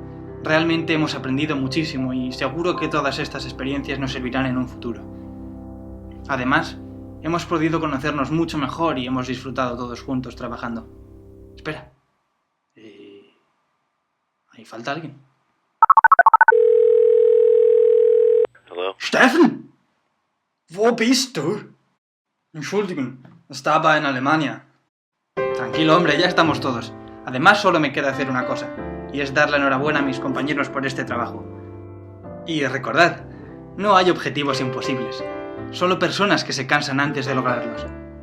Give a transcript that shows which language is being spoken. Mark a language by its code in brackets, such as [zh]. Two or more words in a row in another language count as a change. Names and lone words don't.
[es] Realmente hemos aprendido muchísimo y seguro que todas estas experiencias nos servirán en un futuro. Además, hemos podido conocernos mucho mejor y hemos disfrutado todos juntos trabajando. Espera. ¿Ahí falta alguien? [en] Hello? [de] Steffen! Wo bist du? Entschuldigung, [es] estaba en Alemania. Tranquilo, hombre, ya estamos todos. Además, solo me queda hacer una cosa, y es dar la enhorabuena a mis compañeros por este trabajo. Y recordad, no hay objetivos imposibles, solo personas que se cansan antes de lograrlos.